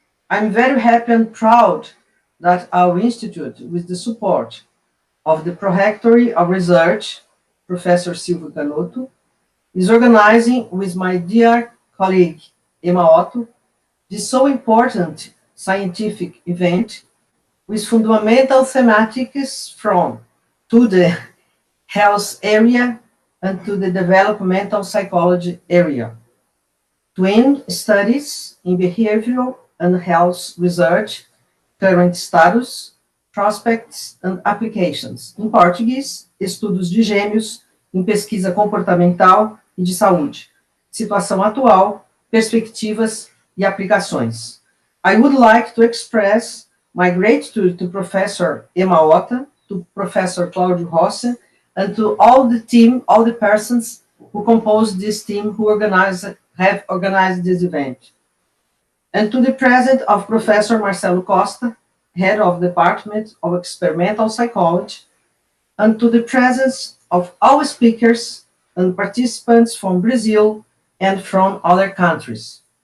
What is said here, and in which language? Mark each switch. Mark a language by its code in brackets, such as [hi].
[en] I'm very happy and proud that our institute, with the support of the Pró-Reitor of Research, Professor Sylvio Canuto, is organizing with my dear colleague, Emma Otto, this so important scientific event with fundamental thematics from to the health area and to the developmental psychology area. Twin studies in behavioral and health research, current status, prospects and applications. [pt] Em português, estudos de gêmeos em pesquisa comportamental e de saúde. Situação atual, perspectivas e aplicações. [en] I would like to express my gratitude to Professor Emma Otta, to Professor Claudio Rossi, and to all the team, all the persons who composed this team who have organized this event. And to the presence of Professor Marcelo Costa, Head of Department of Experimental Psychology, and to the presence of all speakers and participants from Brazil and from other countries.